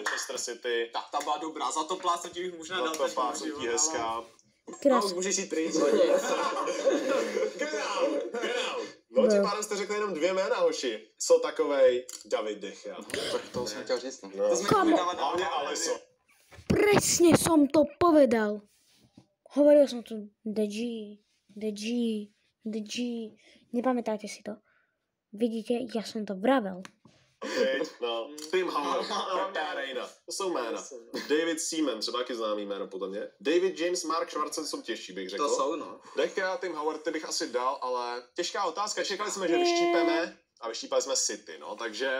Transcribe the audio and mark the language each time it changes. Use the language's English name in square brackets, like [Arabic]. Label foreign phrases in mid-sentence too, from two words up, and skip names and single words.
[Czech] Manchester City. Tak ta byla dobrá, za to plácnutí bych možná Na dal to taky pásnutí život, hezká. ale- Krás. No, můžeš jít pryč. Genau. No tím pádem jste řekli jenom 2 jména, hoši. Co takovej David De Gea? Tak to jsem chtěl říct. No. No. To jsme Kamo. chtěli dávat Hlavně na Alisson. [Slovak] Presne som to povedal. Hovoril som tu Deji. Nepamätáte si to? [Czech] Vidíte, já jsem to vravel. No, Tim Howard, Pepe Reina, to jsou jména. David Seaman, třeba taky známý jméno podle mě. David James, Mark Schwarzer jsou těžší, bych řekl. To jsou, no. Deka, Tim Howard, ty bych asi dal, ale těžká otázka. Čekali jsme, že vyštípeme a vyštípali jsme City, no, takže